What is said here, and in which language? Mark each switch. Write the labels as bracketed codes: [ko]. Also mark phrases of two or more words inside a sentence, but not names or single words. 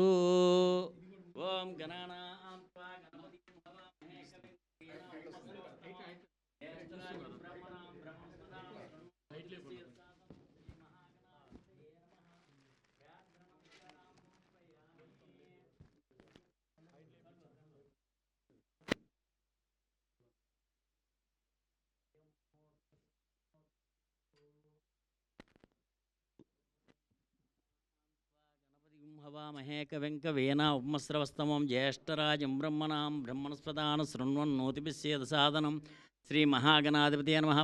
[sa] ఓం గణానాం త్వా గణపతిం హవామహే కవిం కవీనాం జ్యేష్ఠరాజం బ్రహ్మణాం బ్రహ్మణస్పదాం శృణ్వన్నోతిభిస్సేదసాదనం శ్రీమహాగణాధిపతయే నమః. ప్రార్థన నమస్కారాం సమర్పయామి. हवामहे कविं कवीना उपमस्रवस्तमं ज्येष्ठराजं ब्रह्मणां ब्रह्मणस्पदान शृण्वन्नोतिभिस्सेदसादनं श्रीमहागणाधिपतये नमः.